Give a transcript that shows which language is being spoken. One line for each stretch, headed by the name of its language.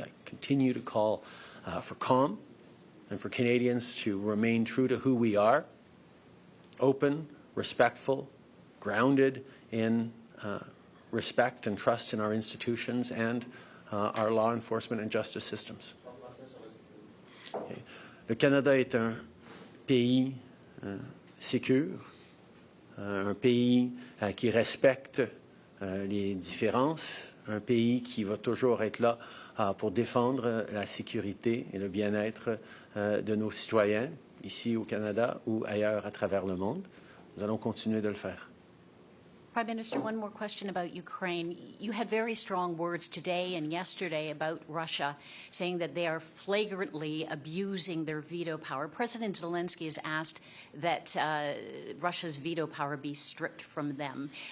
English: I continue to call for calm and for Canadians to remain true to who we are, open, respectful, grounded in respect and trust in our institutions and our law enforcement and justice systems. Okay.
French: Le Canada est un pays sécure, un pays qui respecte les différences, un pays qui va toujours être là pour défendre la sécurité et le bien-être de nos citoyens, ici au Canada ou ailleurs à travers le monde. Nous allons continuer de le faire.
English: Prime Minister, one more question about Ukraine. You had very strong words today and yesterday about Russia, saying that they are flagrantly abusing their veto power. President Zelensky has asked that Russia's veto power be stripped from them.